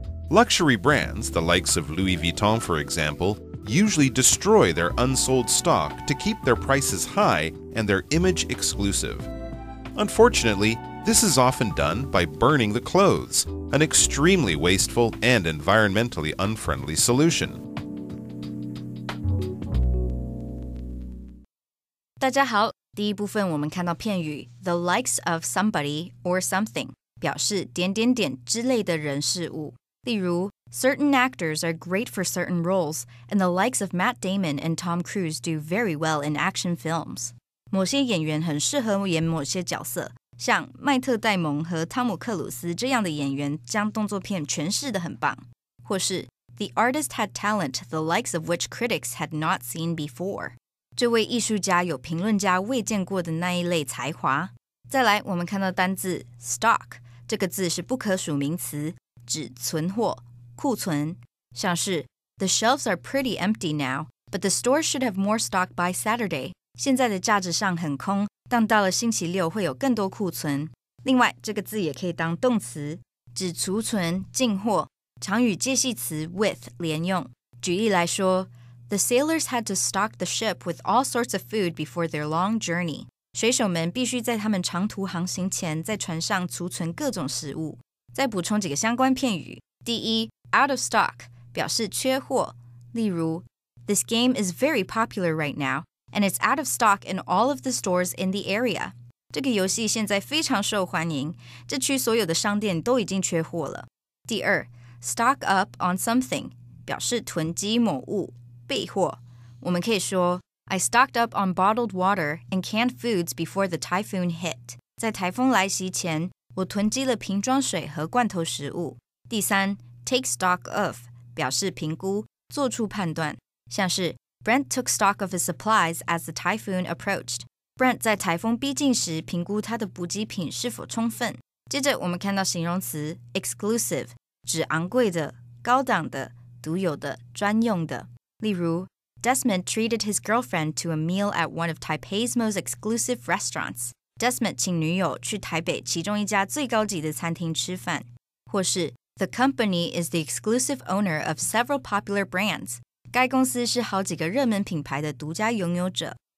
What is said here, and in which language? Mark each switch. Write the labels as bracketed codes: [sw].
[en] Luxury brands, the likes of Louis Vuitton for example, usually destroy their unsold stock to keep their prices high and their image exclusive. Unfortunately, this is often done by burning the clothes, an extremely wasteful and environmentally unfriendly solution. [zh] 大家好，第一部分我们看到片语 the likes of somebody or something 表示点点点之类的人事物。例如 [en] certain actors are great for certain roles, and the likes of Matt Damon and Tom Cruise do very well in action films. [zh] 某些演员很适合演某些角色，像麦特戴蒙和汤姆克鲁斯这样的演员将动作片诠释得很棒。或是 [en] the artist had talent the likes of which critics had not seen before. [zh] 这位艺术家有评论家未见过的那一类才华。再来，我们看到单字 stock， 这个字是不可数名词，指存货、库存，像是 [en] The shelves are pretty empty now, but the store should have more stock by Saturday. [zh] 现在的架子上很空，但到了星期六会有更多库存。另外，这个字也可以当动词，指储存、进货，常与介系词 with 连用。举例来说 [en] The sailors had to stock the ship with all sorts of food before their long journey. [zh] 水手们必须在他们长途航行前在船上储存各种食物。再补充几个相关片语。第一 [en] out of stock [zh] 表示缺货，例如 [en] This game is very popular right now, and it's out of stock in all of the stores in the area. [zh] 这个游戏现在非常受欢迎，这区所有的商店都已经缺货了。第二 stock up on something 表示囤积某物，备货。我们可以说 [en] I stocked up on bottled water and canned foods before the typhoon hit. [zh] 在台风来袭前，我囤积了瓶装水和罐头食物。第三 [en] take stock of [zh] 表示评估，做出判断，像是 [en] Brent took stock of his supplies as the typhoon approached. [zh] Brent 在台风逼近时评估他的补给品是否充分。接着我们看到形容词 exclusive 指昂贵的、高档的、独有的、专用的。例如 [en] Desmond treated his girlfriend to a meal at one of Taipei's most exclusive restaurants. [zh] Desmond 请女友去台北其中一家最高级的餐厅吃饭。或是 [en] The company is the exclusive owner of several popular brands. [zh] 该公司是好几个热门品牌的独家拥有者。